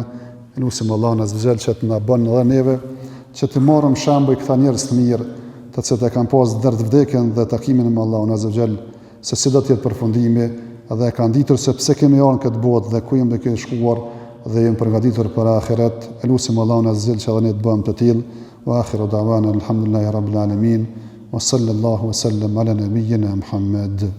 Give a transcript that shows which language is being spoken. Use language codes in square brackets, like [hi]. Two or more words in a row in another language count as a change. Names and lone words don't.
[sq] Lutim Allahun [ar] عز وجل [sq] që të na bën edhe neve që të marrim shembull këta njerëz të mirë, të cilët e kanë pas dërt vdekjen dhe takimin me Allahun [ar] عز وجل, [sq] se si do të jetë përfundimi dhe e kanë ditur se pse kemi ardhur në këtë botë dhe ku jemi duke shkuar dhe jemi përgatitur për ahiret. Lutim Allahun [ar] عز وجل [sq] që edhe ne të bëjmë të tillë. [ar] وآخر دعوانا الحمد لله رب العالمين وصلى الله وسلم على نبينا محمد.